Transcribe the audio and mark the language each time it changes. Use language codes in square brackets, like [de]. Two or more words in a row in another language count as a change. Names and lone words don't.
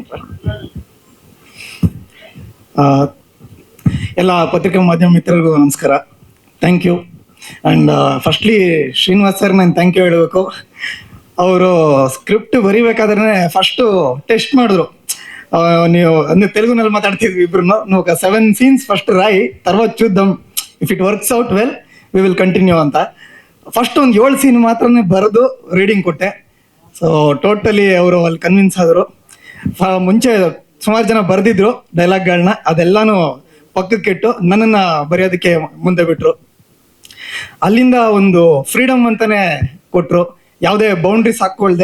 [kn] ಎಲ್ಲ ಪತ್ರಿಕಾ ಮಾಧ್ಯಮ ಮಿತ್ರರಿಗೂ ನಮಸ್ಕಾರ. [en] thank you. and firstly [kn] ಶ್ರೀನಿವಾಸ್ ಸರ್ ನಾನು [en] thank you [kn] ಹೇಳಬೇಕು. ಅವರು ಸ್ಕ್ರಿಪ್ಟ್ ಬರಿಬೇಕಾದ್ರೆ ಫಸ್ಟು ಟೆಸ್ಟ್ ಮಾಡಿದ್ರು. ನೀವು ಅಂದ್ರೆ ತೆಲುಗುನಲ್ಲಿ ಮಾತಾಡ್ತಿದ್ವಿ ಇಬ್ರು. [te] నీవు 7 scenes ఫస్ట్ రాయి తర్వాత చూద్దాం, [en] if it works out well we will continue ಅಂತ. [kn] ಫಸ್ಟ್ ಒಂದು 7 scene ಮಾತ್ರನೇ ಬರೆದು ರೀಡಿಂಗ್ ಕೊಟ್ಟೆ. [en] so totally [kn] ಅವರು ಅಲ್ಲಿ ಕನ್ವಿನ್ಸ್ ಆದರು. ಮುಂಚೆ ಸುಮಾರು ಜನ ಬರೆದಿದ್ರು ಡೈಲಾಗ್ಗಳನ್ನ, ಅದೆಲ್ಲಾನು ಪಕ್ಕಕ್ಕಿಟ್ಟು ನನ್ನನ್ನು ಬರೆಯೋದಕ್ಕೆ ಮುಂದೆ ಬಿಟ್ರು. ಅಲ್ಲಿಂದ ಒಂದು ಫ್ರೀಡಮ್ ಅಂತಾನೆ ಕೊಟ್ಟರು, ಯಾವುದೇ ಬೌಂಡ್ರೀಸ್ ಹಾಕ್ಕೊಳ್ದೆ.